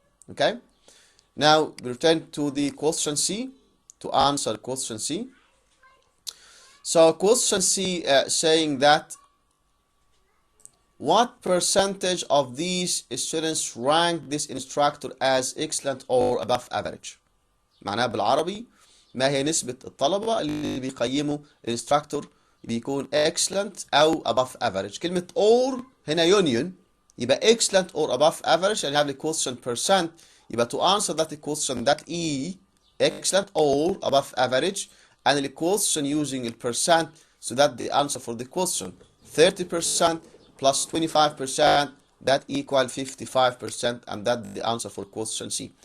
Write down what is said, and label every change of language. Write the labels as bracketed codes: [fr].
[en] Okay, now we return to the question C to answer question C. So question C saying that what percentage of these students rank this instructor as excellent or above average. [ar] معناها بالعربي ما هي نسبة الطلبة اللي بيقيموا الانستراكتور بيكون excellent أو above average. [en] كلمة or هنا union يبقى excellent or above average and have the question percent. يبقى to answer that question that E excellent or above average and the question using the percent, so that the answer for the question 30% plus 25%, that equal 55%, and that's the answer for question C.